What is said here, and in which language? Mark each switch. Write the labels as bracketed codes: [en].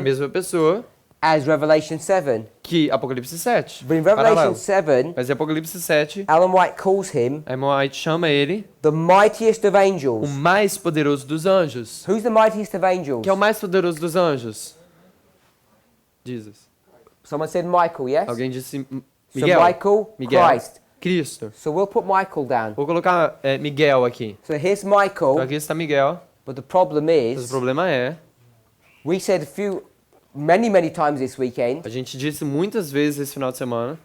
[pt] mesma pessoa [en] as Revelation 7. [pt] que Apocalipse 7. [en] But in [pt] Paralelo. [en] Revelation 7, [pt] Mas em Apocalipse 7, [en] Ellen White calls him [pt] a irmã White chama ele [en] the mightiest of [pt] o [en] angels. [pt] mais poderoso dos anjos. [en] Who's the mightiest of angels? [pt] Que é o mais poderoso dos anjos? [en] Jesus. Someone said Michael, yes? [pt] Alguém disse [en] So [pt] Miguel. [en] Michael, [pt] Miguel. [en] Christ. [pt] Cristo. [en] So we'll put Michael down. [pt] Vou colocar Miguel aqui. [en] So here's [pt] Então [en] Michael, [pt] aqui está Miguel. [en] but the problem [pt] Mas o [en] is, [pt] problema é, [en] we said many times this weekend, [pt] a gente disse muitas vezes esse final de semana,